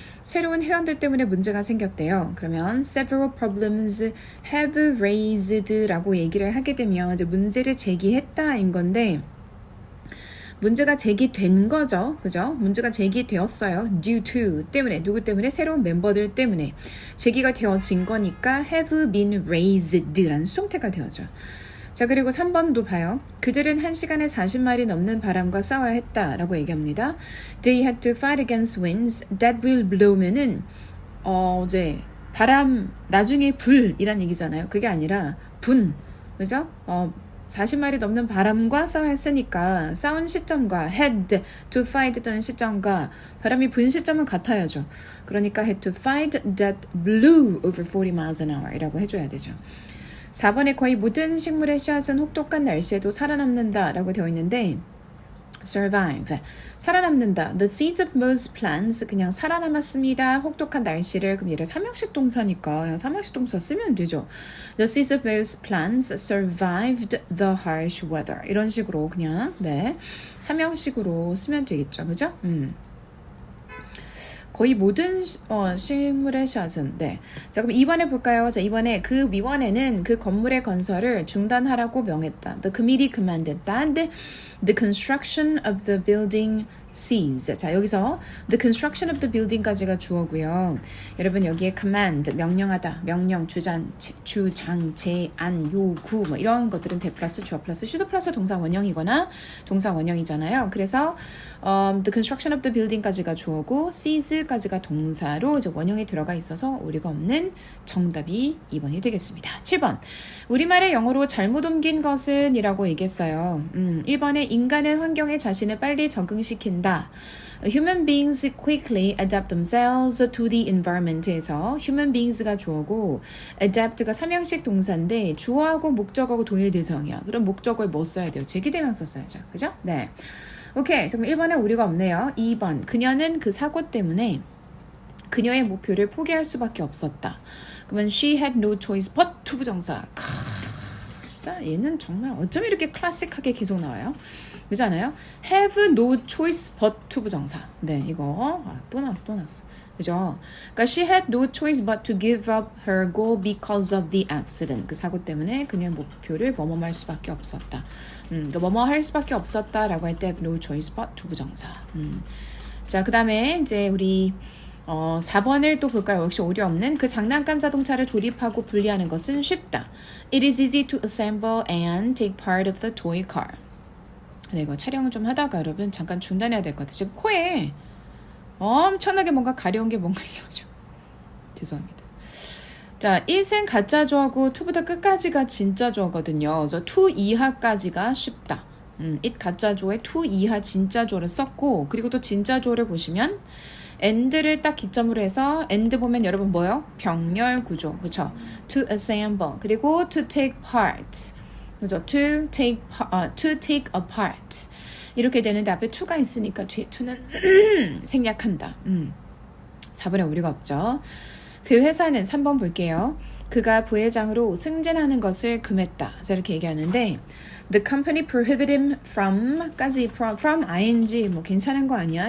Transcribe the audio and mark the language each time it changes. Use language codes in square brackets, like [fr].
[ko] 새로운 회원들 때문에 문제가 생겼대요. 그러면 [en] several problems have raised [ko] 라고 얘기를 하게 되면 이제 문제를 제기했다인 건데 문제가 제기된 거죠. 그죠? 문제가 제기되었어요. due to 때문에 누구 때문에 새로운 멤버들 때문에 제기가 되어진 거니까 [en] have been raised [ko] 라는 수동태가 되어져. 자 그리고 3번도 봐요. 그들은 1시간에 40마일이 넘는 바람과 싸워야 했다라고 얘기합니다. [en] They had to fight against winds that will blow면은 [ko] 이제 바람 나중에 불이란 얘기잖아요. 그게 아니라 분 그죠? 40마일이 넘는 바람과 싸워야 했으니까 싸운 시점과 [en] had to fight [ko] 했던 시점과 바람이 분 시점은 같아야죠. 그러니까 [en] had to fight that blew over 40 miles an hour [ko] 이라고 해줘야 되죠. 4번에 거의 모든 식물의 씨앗은 혹독한 날씨에도 살아남는다 라고 되어 있는데 survive, 살아남는다. [en] The seeds of most plants, [ko] 그냥 살아남았습니다. 혹독한 날씨를, 그럼 얘를 삼형식 동사니까 그냥 삼형식 동사 쓰면 되죠. [en] The seeds of most plants survived the harsh weather. [ko] 이런 식으로 그냥 네 삼형식으로 쓰면 되겠죠. 그죠? 거의 모든 식물의 씨앗은 네. 자 그럼 2번에 볼까요? 자 이번에 그 위원회는 그 건물의 건설을 중단하라고 명했다. [en] The committee commanded that the construction of the building cease. [ko] 자 여기서 [en] the construction of the building [ko] 까지가 주어고요. 여러분 여기에 command 명령하다, 명령, 주장, 제안, 요구 뭐 이런 것들은 대 플러스 주어 플러스 슈도 플러스 동사 원형이거나 동사 원형이잖아요. 그래서 [en] the construction of the building [ko] 까지가 주어고 seize까지가 동사로 이제 원형이 들어가 있어서 오류가 없는 정답이 2번이 되겠습니다. 7번 우리말의 영어로 잘못 옮긴 것은 이라고 얘기했어요. 1번에 인간은 환경에 자신을 빨리 적응시킨다. [en] Human beings quickly adapt themselves to the environment [ko] 에서 [en] human beings [ko] 가 주어고 adapt가 삼형식 동사인데 주어하고 목적하고 동일 대상이야. 그럼 목적어에 뭐 써야 돼요? 제기대명사 써야죠. 그죠? 네. 오케이. 그럼 1번에 오류가 없네요. 2번 그녀는 그 사고 때문에 그녀의 목표를 포기할 수밖에 없었다. 그러면 [en] she had no choice but to [ko] 부정사. 진짜 얘는 정말 어쩜 이렇게 클래식하게 계속 나와요? 그렇지 않아요? [en] have no choice but to [ko] 부정사. 네, 이거 또 나왔어. 그죠? 그러니까 [en] she had no choice but to give up her goal because of the accident. [ko] 그 사고 때문에 그녀의 목표를 뭐뭐 할 수밖에 없었다. 그러니까 뭐뭐 할 수밖에 없었다라고 할 때 [en] have no choice but to [ko] 부정사. 자, 그 다음에 이제 우리 4번을 또 볼까요? 역시 오류 없는 그 장난감 자동차를 조립하고 분리하는 것은 쉽다. [en] It is easy to assemble and take part of the toy car. [ko] 네, 이거 촬영을 좀 하다가 여러분 잠깐 중단해야 될 것 같아요. 지금 코에 엄청나게 뭔가 가려운 게 뭔가 있어가지고 죄송합니다. 자, 1은 가짜 주어고 2부터 끝까지가 진짜 주어거든요. 그래서 2 이하까지가 쉽다. it 가짜 주어에 2 이하 진짜 주어를 썼고 그리고 또 진짜 주어를 보시면 and를 딱 기점으로 해서 and 보면 여러분 뭐요? 병렬 구조. 그쵸? [en] to assemble 그리고 to take part. 그죠? to take apart. [ko] 이렇게 되는데 앞에 to가 있으니까 뒤에 to는 생략한다. 4번에 오류가 없죠. 그 회사는 3번 볼게요. 그가 부회장으로 승진하는 것을 금했다. 자 이렇게 얘기하는데 [en] The company prohibited him from [ko] 까지 [en] from ing [ko] 뭐 괜찮은 거 아니야?